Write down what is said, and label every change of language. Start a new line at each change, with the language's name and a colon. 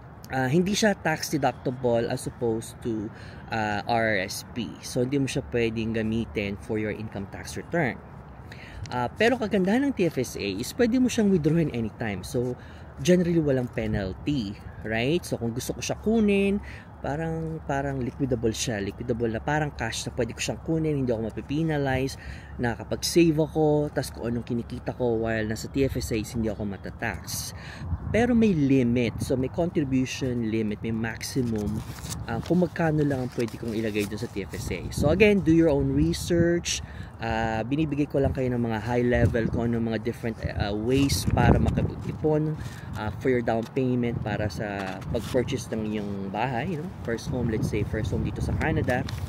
Filipino: Hindi siya tax deductible as opposed to RRSP, so hindi mo siya pwedeng gamitin
English: for your income tax return.
Filipino: Pero kagandahan ng TFSA is pwede mo siyang withdrawin anytime. So, generally walang penalty, right? So, kung gusto ko siya kunin, parang liquidable siya. Liquidable na parang cash na pwede ko siyang kunin, hindi ako mapipinalize. Nakakapag-save ako, tas kung anong kinikita ko while nasa TFSA hindi ako matatax. Pero may limit. So, may contribution limit, may maximum kung magkano lang ang pwede kong ilagay doon sa TFSA.
English: So, again, do your own research.
Filipino: Binibigay ko lang kayo ng mga high level kung ano mga different ways para makapag-ipon
English: for your down payment
Filipino: para sa pag-purchase ng inyong bahay, first home,
English: let's say first home
Filipino: dito sa Canada.